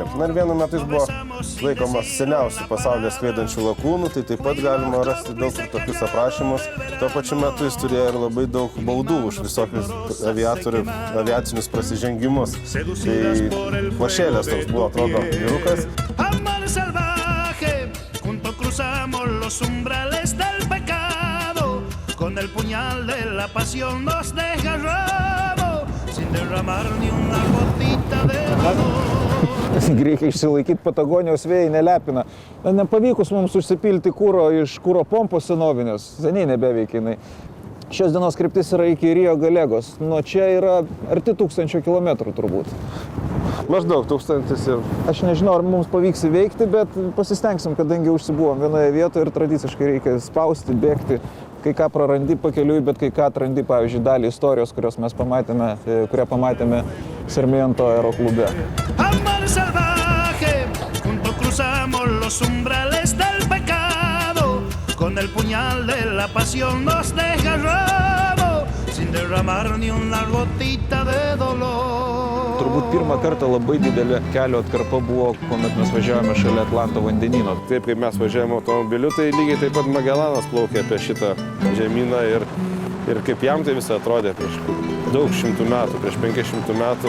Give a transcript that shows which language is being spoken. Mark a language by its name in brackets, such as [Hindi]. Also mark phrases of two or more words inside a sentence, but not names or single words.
[Lithuanian] Na ir vienu metu jis buvo laikomas seniausių pasaulyje skraidančių lakūnų, tai taip pat galima rasti daug ir tokius aprašymus. Tuo pačiu metu jis turėjo ir labai daug baudų už visokius aviacinius prasižengimus. Tai plašėlės toks buvo, atrodo, vyrukas. [Spanish] Cruzamos los umbrales del pecado, con el puñal de la pasión nos desgarramos, sin derramar ni una gotita de dolor. [Lithuanian] Reikia išsilaikyti, Patagonijos vėjai nelepina. Nepavykus mums užsipilti kūro iš kūro pompos senovinės, seniai nebeveikia jinai. Šios dienos kryptis yra iki Rio Galegos, nuo čia yra arti 1000 kilometrų turbūt. Maždaug 1000 ir... Aš nežinau, ar mums pavyks įveikti, bet pasistengsim, kadangi užsibuvom vienoje vietoje ir tradiciškai reikia spausti, bėgti. Kai ką prarandi pakeliui, bet kai ką atrandi, pavyzdžiui, dalį istorijos, kurią pamatėme Sarmiento aeroklube. [Spanish] Amar salvaje, junto cruzamos los umbrales del pecado, con el puñal de la pasión nos desgarramos, sin derramar ni una gotita de dolor. [Lithuanian] Turbūt pirmą kartą labai didelė kelio atkarpa buvo, kuomet mes važiavome šalia Atlanto vandenyno. Taip, kaip mes važiavome automobiliu, tai lygiai taip pat Magellanas plaukė apie šitą žemyną ir kaip jam tai visą atrodė prieš daug šimtų metų, prieš 500 metų.